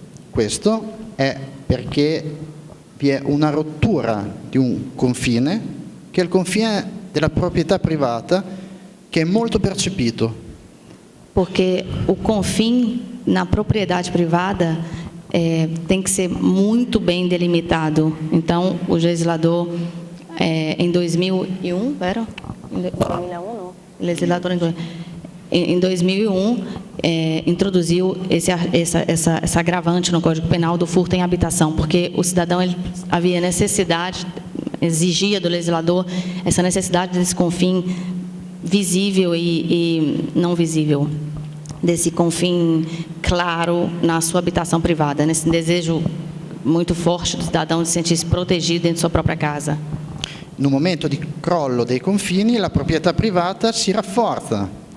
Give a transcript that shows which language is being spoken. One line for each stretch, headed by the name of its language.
Italian: Questo è perché vi è una rottura di un confine, che è il confine della proprietà privata, che è molto percepito.
Portuguese: Porque o confim na propriedade privada tem que ser muito bem delimitado. Então, o legislador, em 2001, era? Em 2001, não. O legislador, em 2001, introduziu essa agravante no Código Penal do furto em habitação, porque o cidadão havia necessidade, exigia do legislador essa necessidade desse confim visível e não visível, desse confim claro na sua habitação privada, nesse desejo muito forte do cidadão de sentir-se protegido dentro de sua própria casa.
Italian: No momento di crollo dei confini, la proprietà privata si rafforza.